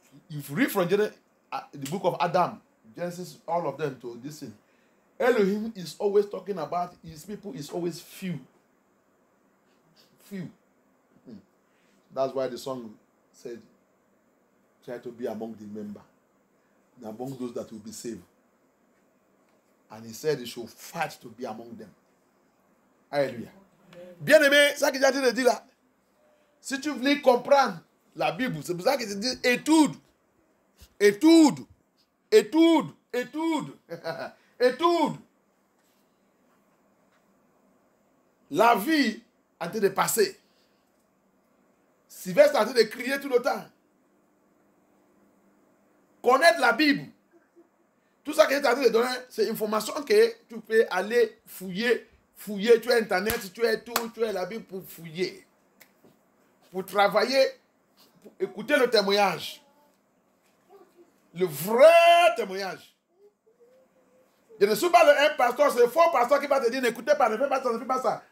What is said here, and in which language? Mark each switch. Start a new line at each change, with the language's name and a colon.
English: If you read from the book of Adam, Genesis, all of them to this thing, Elohim is always talking about his people is always few. Few. That's why the song said, try to be among the member, among those that will be saved. And he said he should fight to be among them.
French: Alléluia. Bien-aimé, ça que j'ai dit de dire là. Si tu voulais comprendre la Bible, c'est pour ça que je dis étude. Étude. Étude. Étude. Étude. La vie a été de passer. Sylvestre a été de crier tout le temps. Connaître la Bible. Tout ça que je t'ai donné, c'est information que tu peux aller fouiller. Fouiller, tu as Internet, tu as tout, tu as la Bible pour fouiller. Pour travailler, pour écouter le témoignage. Le vrai témoignage. Je ne suis pas un pasteur, c'est le faux pasteur qui va te dire n'écoutez pas, ne fais pas ça, ne fais pas ça.